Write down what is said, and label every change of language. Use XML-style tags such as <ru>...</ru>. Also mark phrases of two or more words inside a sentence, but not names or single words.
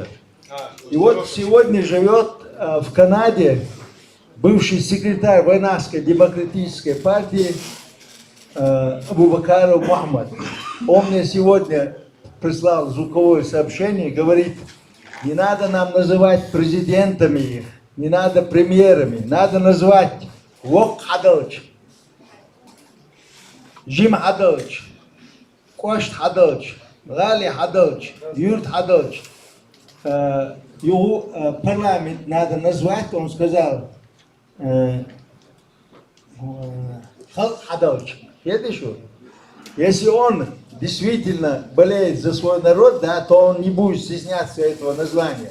<ru>И вот сегодня живет в Канаде бывший секретарь Вайнарской демократической партии Абубакаров Мухаммад. Он мне сегодня прислал звуковое сообщение, говорит, не надо нам называть президентами их, не надо премьерами, надо назвать</ru> <ce>Вок Хадалч, Жим Хадалч, Кошт Хадалч, Гали Хадалч, Юрт Хадалч.</ce> <ru>Его парламент надо назвать, он сказал,</ru> <ce>Халк Хадалч.</ce> <ru>Если он действительно болеет за свой народ, да, то он не будет стесняться этого названия.</ru>